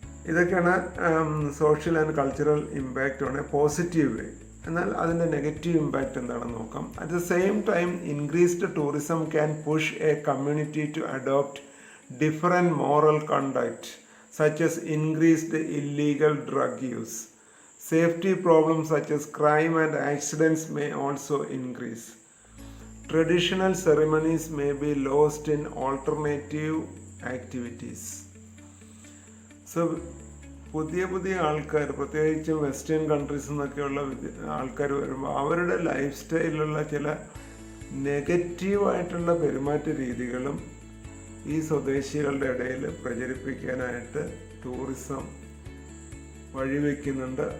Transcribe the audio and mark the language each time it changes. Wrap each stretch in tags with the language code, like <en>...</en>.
<ml>ഇതൊക്കെയാണ്</ml> <en>Social and cultural impact on a positive way.</en> <ml>എന്നാൽ അതിൻ്റെ നെഗറ്റീവ് ഇമ്പാക്റ്റ് എന്താണെന്ന് നോക്കാം.</ml> <en>At the same time increased tourism can push a community to adopt different moral conduct such as increased illegal drug use. Safety problems such as crime and accidents may also increase. Traditional ceremonies may be lost in alternative activities.</en> <ml>So, പുതിയ ആൾക്കാർ, പ്രത്യേകിച്ചും western കൺട്രീസിൽ നിന്നൊക്കെയുള്ള ആൾക്കാർ വരുമ്പോൾ അവരുടെ life സ്റ്റൈലിലുള്ള ചില നെഗറ്റീവായിട്ടുള്ള പെരുമാറ്റ രീതികളും ഈ സ്വദേശികളുടെ ഇടയിൽ പ്രചരിപ്പിക്കാനായിട്ട് ടൂറിസം വഴിവെക്കുന്നുണ്ട്.</ml>